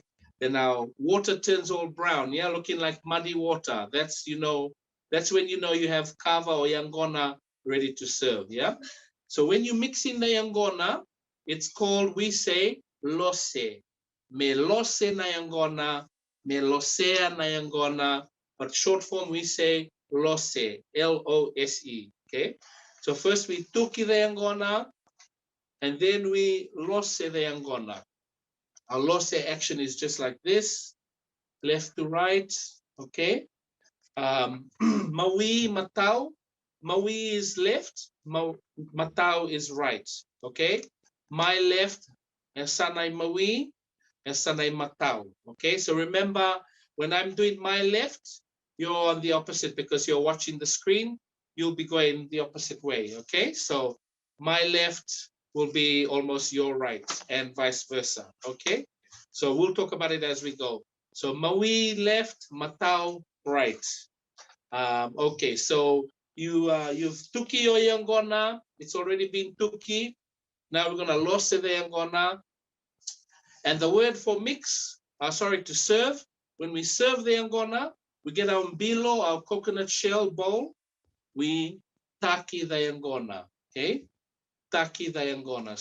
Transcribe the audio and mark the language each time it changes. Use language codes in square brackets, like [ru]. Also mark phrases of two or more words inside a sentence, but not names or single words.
[en] Then our water turns all brown, yeah, looking like muddy water. That's when you know you have kava or Yangona ready to serve, yeah. So when you mix in the Yangona, it's called, we say, lose. [fj] Me lose na Yangona, me losea na Yangona, [en] but short form we say lose, L-O-S-E, okay? So first we tuki the Yangona, and then we lose the Yangona. Our lose action is just like this, left to right, okay? [fj] Maui, matau. [en] Maui is left, matau is right, okay? My left, [fj] sanai maui, sanai matau, okay? [en] So remember, when I'm doing my left, you're on the opposite because you're watching the screen. You'll be going the opposite way, okay? So my left will be almost your right, and vice versa. Okay, so we'll talk about it as we go. So maui left, matau right. Okay, so you've tuki o yangona. It's already been tuki. Now we're gonna lose the yangona. And the word for mix, sorry, to serve. When we serve the yangona, we get our mbilo, our coconut shell bowl. We taki the yangona. Okay, taki the yangona.